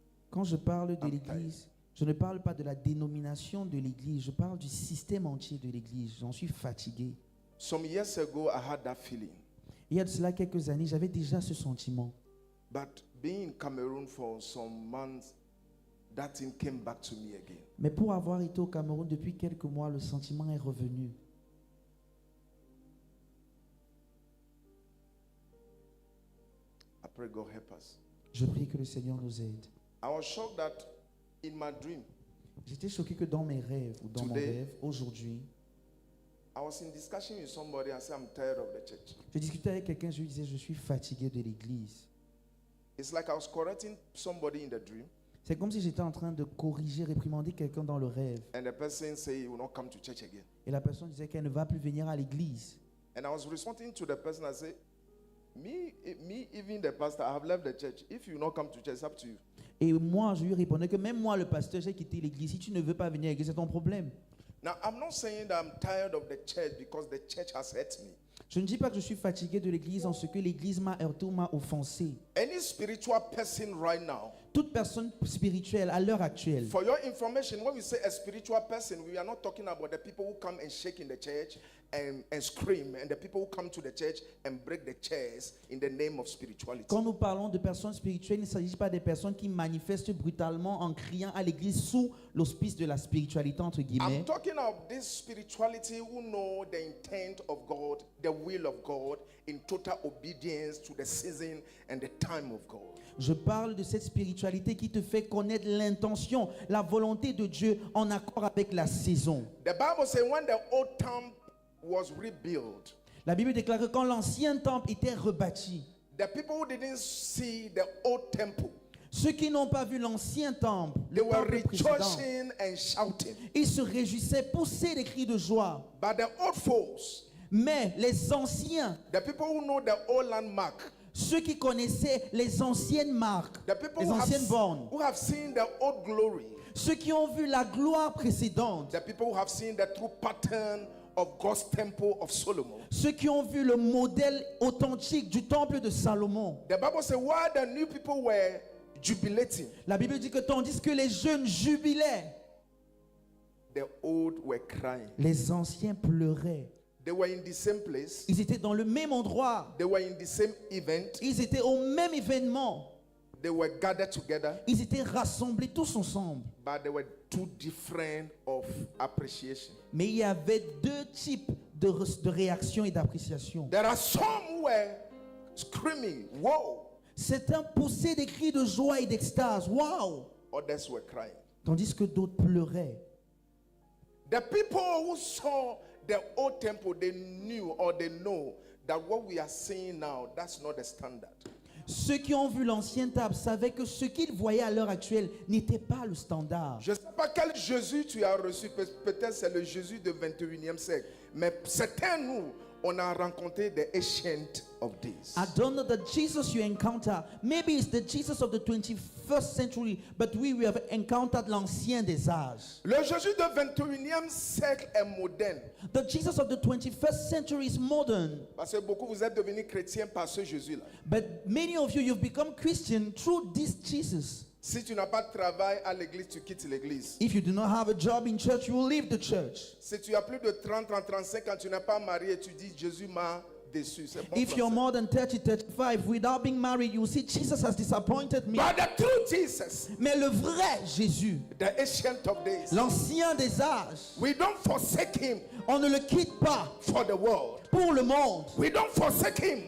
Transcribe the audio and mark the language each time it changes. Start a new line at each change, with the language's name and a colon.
French: Quand je parle de
English: I'm
French: l'église, je ne parle pas de la dénomination de l'église, je parle du système entier de l'église. J'en suis fatigué.
English: Some years ago, I had that feeling.
French: Il y a de cela quelques années, j'avais déjà ce sentiment.
English: But being in Cameroon for some months, that thing came back to me again.
French: Mais pour avoir été au Cameroun depuis quelques mois, le sentiment est revenu.
English: I pray God help us.
French: Je prie que le Seigneur nous aide.
English: I was shocked that in my dream,
French: J'étais choqué que dans mes rêves, ou dans mon
English: Today-
French: rêve, aujourd'hui,
English: I was in discussion with somebody. I said, I'm tired of the church.
French: je discutais avec quelqu'un, je lui disais, je suis fatigué de l'église.
English: It's like I was correcting somebody in the dream,
French: C'est comme si j'étais en train de corriger, réprimander quelqu'un dans le rêve.
English: and the person say he will not come to church again.
French: Et la personne disait qu'elle ne va plus venir à l'église.
English: And I was responding to the person. I said, me, even the pastor, I have left the church. If you not come to church, it's up to you.
French: Et moi, je lui répondais que même moi, le pasteur, j'ai quitté l'église. Si tu ne veux pas venir à l'église, c'est ton problème.
English: Now, I'm not saying that I'm tired of the church because the church has hurt me.
French: Je ne dis pas que je suis fatigué de l'église en ce que l'église m'a heurté ou m'a offensé.
English: Any spiritual person right now,
French: Toute personne spirituelle à l'heure actuelle,
English: for your information, when we say a spiritual person, we are not talking about the people who come and shake in the church and scream, and the people who come to the church and break the chairs in the name of spirituality.
French: quand nous parlons de personnes spirituelles, il ne s'agit pas des personnes qui manifestent brutalement en criant à l'église sous l'auspice de la spiritualité, entre guillemets.
English: I'm talking of this spirituality who know the intent of God, the will of God, in total obedience to the season and the time of God.
French: Je parle de cette spiritualité qui te fait connaître l'intention, la volonté de Dieu en accord avec la saison.
English: The Bible says when the old temple was rebuilt,
French: La Bible déclare que quand l'ancien temple était rebâti,
English: the people who didn't see the old temple,
French: ceux qui n'ont pas vu l'ancien temple,
English: they
French: le
English: were
French: temple précédent,
English: rejoicing and shouting.
French: ils se réjouissaient, poussaient des cris de joie.
English: But the old folks,
French: Mais les anciens,
English: the people who know the old landmark,
French: ceux qui connaissaient les anciennes marques,
English: the people
French: les
English: who
French: anciennes bornes,
English: have seen the old glory,
French: ceux qui ont vu la gloire précédente,
English: the people who have seen the true pattern of God's temple of Solomon.
French: ceux qui ont vu le modèle authentique du temple de Salomon.
English: The Bible says while the new people were jubilating,
French: La Bible dit que tandis que les jeunes jubilaient,
English: the old were crying.
French: les anciens pleuraient.
English: They were in the same place.
French: Ils étaient dans le même endroit.
English: They were in the same event.
French: Ils étaient au même événement.
English: They were gathered together,
French: Ils étaient rassemblés tous ensemble.
English: but there were two different of appreciation.
French: Mais il y avait deux types de réactions et d'appréciation.
English: There are some who were screaming, "Whoa!"
French: Certains poussaient des cris de joie et d'extase. Waouh!
English: Others were crying.
French: Tandis que d'autres pleuraient.
English: The people who saw the old temple, they knew or they know that what we are seeing now, that's not the standard.
French: Ceux qui ont vu l'ancien temple savaient que ce qu'ils voyaient à l'heure actuelle n'était pas le standard. Je ne sais pas quel Jésus tu as reçu, peut-être c'est le Jésus du 21e siècle, mais certains nous, on a rencontré
English: the ancient of days. I don't know the Jesus you encounter. Maybe it's the Jesus of the 21st century, but we have encountered
French: l'ancien des âges. Le Jésus du 21e siècle est moderne.
English: The Jesus of the 21st century is modern.
French: Parce que beaucoup vous êtes devenus chrétiens par ce Jésus-là.
English: But many of you, you've become Christian through this Jesus.
French: Si tu n'as pas de travail à l'église, tu quittes l'église.
English: If you do not have a job in church, you will leave the church.
French: Si tu as plus de 30, 35 ans, tu n'es pas marié, tu dis Jésus m'a déçu. C'est bon
English: If you're
French: français.
English: more than 30, 35, without being married, you will see Jesus has disappointed me. But the true Jesus,
French: Mais le vrai Jésus,
English: the ancient of days,
French: l'ancien des âges,
English: we don't forsake him
French: on ne le quitte pas
English: for the world.
French: pour le monde.
English: We don't forsake him